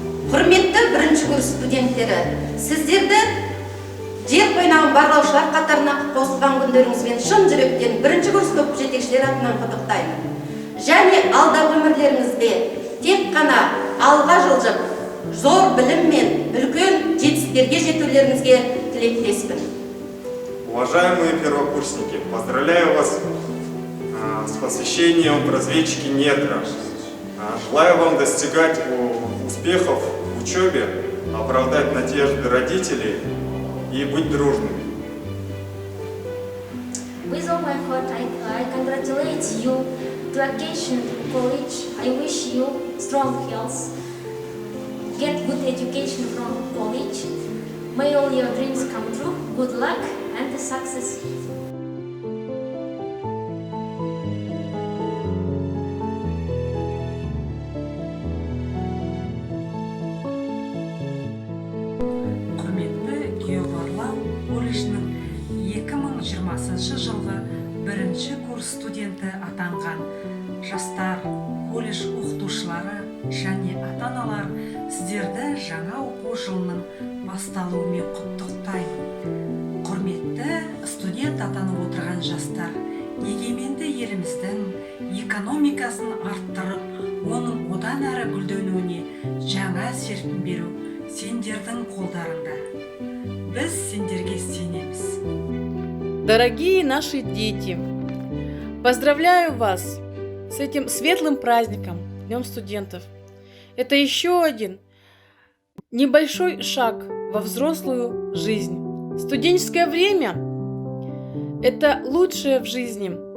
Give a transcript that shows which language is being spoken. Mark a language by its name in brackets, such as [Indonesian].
[Kazakh] Құрметті бірінші курс студенттері, сіздерді жер қойнауын барлаушылар қатарына қосылған күндеріңізбен шын жүректен бірінші курс топ жетекшілер атынан құттықтаймын. Және алдағы өмірлеріңізде тек қана алға жылжып, зор білім мен үлкен жетістіктерге жетулеріңізге тілектеспін. [Russian] Уважаемые первокурсники, поздравляю вас с посвящением в разведчики недра. Желаю вам достигать успехов в учебе, оправдать надежды родителей и быть дружными. [English] With all my heart, I congratulate you to education college. I wish you strong health, get good education from college. May all your dreams come true. Good luck and success. [Kazakh] Құрметті геобарлау колледжінің 2020 жылғы бірінші курс студенті атанған жастар, колледж оқытушылары және ата-аналар, сіздерді жаңа оқу жылының басталуымен құттықтаймын. Құрметті студент атанып отырған жастар, егеменді еліміздің экономикасын арттырып, оның одан әрі гүлденуіне жаңа серпін беру сендердің қолдарыңда. Біз сендерге сенеміз. [Russian] Дорогие наши дети, поздравляю вас с этим светлым праздником, Днем студентов. Это еще один небольшой шаг во взрослую жизнь. Студенческое время – это лучшее в жизни.